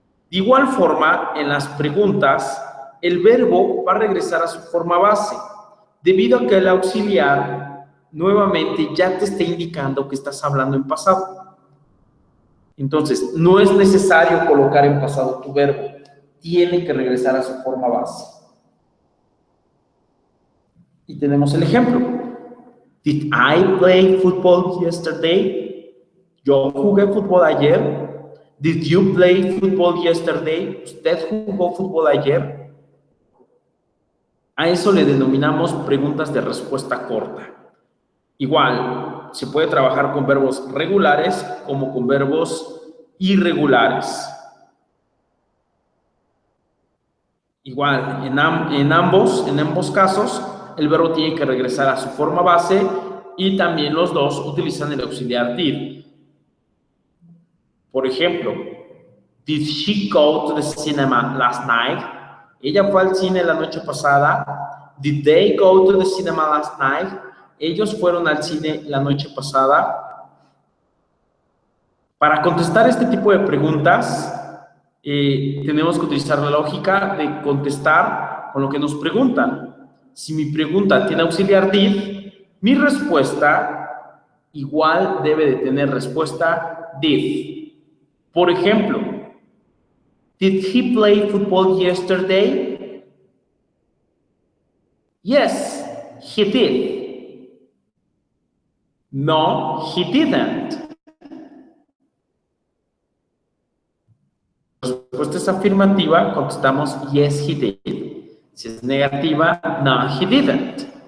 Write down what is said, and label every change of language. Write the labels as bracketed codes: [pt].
[es] De igual forma, en las preguntas, el verbo va a regresar a su forma base, debido a que el auxiliar nuevamente ya te está indicando que estás hablando en pasado. Entonces, no es necesario colocar en pasado tu verbo, tiene que regresar a su forma base. Y tenemos el ejemplo. [en] Did I play football yesterday? [es] Yo jugué fútbol ayer. [en] Did you play football yesterday? [es] ¿Usted jugó fútbol ayer? A eso le denominamos preguntas de respuesta corta. Igual, se puede trabajar con verbos regulares como con verbos irregulares. Igual, en ambos casos, el verbo tiene que regresar a su forma base y también los dos utilizan el auxiliar did. Por ejemplo, [en] did she go to the cinema last night? [es] Ella fue al cine la noche pasada. [en] Did they go to the cinema last night? [es] Ellos fueron al cine la noche pasada. Para contestar este tipo de preguntas, tenemos que utilizar la lógica de contestar con lo que nos preguntan. Si mi pregunta tiene auxiliar did, mi respuesta igual debe de tener respuesta did. Por ejemplo, [en] did he play football yesterday? Yes, he did. No, he didn't. [es] Si la respuesta es afirmativa, contestamos [en] yes, he did. [es] Si es negativa, [en] no, he didn't.